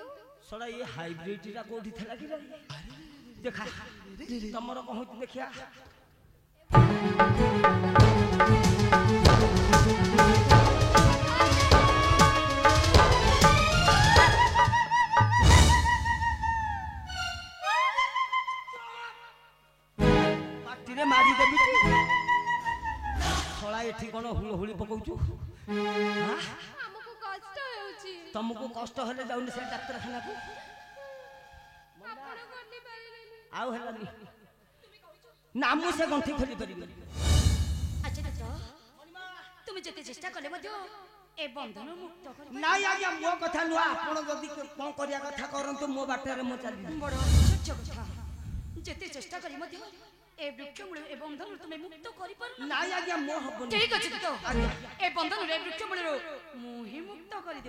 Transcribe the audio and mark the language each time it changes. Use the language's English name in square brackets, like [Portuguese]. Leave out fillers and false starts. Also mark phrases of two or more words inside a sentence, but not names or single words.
[Odia] ସଡା ଏ ହାଇବ୍ରିଡ ଟା କୋଉଠି ଥିଲା କି ଦେଖା ତମର କଣ ହଉଛି ଦେଖିଆ ପାଟିରେ ମାରିଦେବି ସଳା ଏଠି କଣ ହୁଳହୁଳି ପକଉଛୁ ଆମକୁ କଷ୍ଟ ହେଉଛି ତମକୁ କଷ୍ଟ ହେଲେ ଯାଉନି ସେ ଡାକ୍ତରଖାନାକୁ ଆପଣ ଖୋଲି ପାରିଲେନି ଆଉ ହେଲାନି ନା ମୁଁ ସେ ଗଣ୍ଠି ଖୋଲି ପାରିବିନି ଆଚ୍ଛା ଦୂତ ତୁମି ଯେତେ ଚେଷ୍ଟା କଲେ ମଧ୍ୟ ଏ ବନ୍ଧନ ମୁକ୍ତ କରି ନାଇଁ ଆଜ୍ଞା ମୋ କଥା ନୁହଁ ଆପଣ ଯଦି କଣ କରିବା କଥା କରନ୍ତୁ ମୋ ବାଟରେ ମୁଁ ଚାଲିବି ବଡ଼ ଆଶ୍ଚର୍ଯ୍ୟ କଥା ଯେତେ ଚେଷ୍ଟା କରି ମଧ୍ୟ ଏ ବୃକ୍ଷମୂଳ ଏ ବନ୍ଧନରୁ ତୁମେ ମୁକ୍ତ କରିପାରୁ ନାଇଁ ଆଜ୍ଞା ମୋ ହବନି ଠିକ ଅଛି ଦୂତ ଏ ବନ୍ଧନରୁ ଏ ବୃକ୍ଷମୂଳରୁ ମୁଁ ହିଁ ମୁକ୍ତ କରିଦେବି